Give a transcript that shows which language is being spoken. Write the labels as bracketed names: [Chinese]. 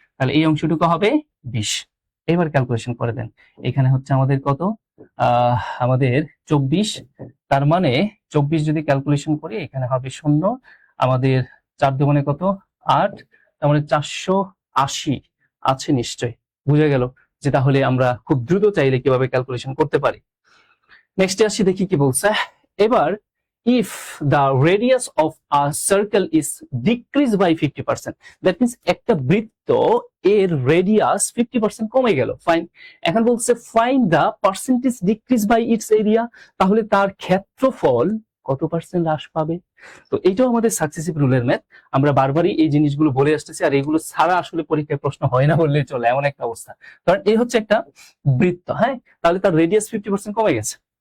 [Bangla] তাহলে এই অংশটুকু হবে 20। এবার ক্যালকুলেশন করে দেন, এখানে হচ্ছে আমাদের কত আমাদের 24। তার মানে 24 যদি ক্যালকুলেশন করি এখানে হবে 0, আমাদের 4 দুগুণে কত 8, তার মানে 480 আছে নিশ্চয়। বুঝে গেল যে তাহলে আমরা খুব দ্রুত চাইলে কিভাবে ক্যালকুলেশন করতে পারি। নেক্সটে আসি, দেখি কি বলছে। এবার [English] if the radius of a circle is decreased by 50%, that means [Bangla] একটা বৃত্ত এর রেডিয়াস 50% কমে গেল, ফাইন। এখন বলছে [English] find the percentage decrease by its area, [Bangla] তাহলে তার ক্ষেত্রফল কত পার্সেন্ট হ্রাস পাবে। তো এইটাও আমাদের সাকসেসিভ রুলের ম্যাথ। আমরা বারবারই এই জিনিসগুলো বলে আসতেছি, আর এগুলো ছাড়া আসলে পরীক্ষায় প্রশ্ন হয় না বললেই চলে, এমন একটা অবস্থা। কারণ এই হচ্ছে একটা বৃত্ত, হ্যাঁ, তাহলে তার রেডিয়াস 50% কমে গেছে।